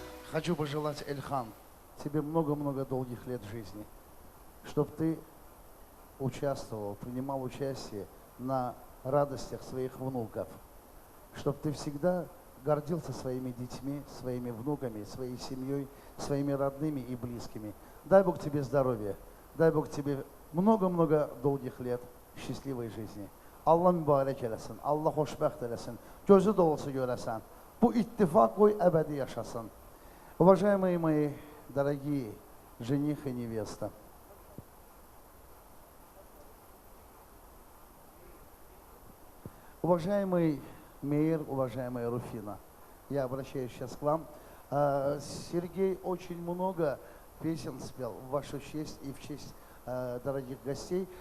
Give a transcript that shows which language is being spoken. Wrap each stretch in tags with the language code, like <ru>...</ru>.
<ru>Хочу пожелать, Эльхан, тебе много-много долгих лет жизни, чтобы ты участвовал, принимал участие на радостях своих внуков, чтобы ты всегда гордился своими детьми, своими внуками, своей семьей, своими родными и близкими. Дай Бог тебе здоровья, дай Бог тебе много-много долгих лет счастливой жизни.</ru> <az>Allah mübarək eləsin, Allah xoşbəxt eləsin, gözü dolusu görəsən. Bu ittifak qoy əbədi yaşasın.</az> <ru>Уважаемые мои дорогие жених и невеста, уважаемый Мейер, уважаемая Руфина, я обращаюсь сейчас к вам. Сергей очень много песен спел в вашу честь и в честь дорогих гостей.</ru>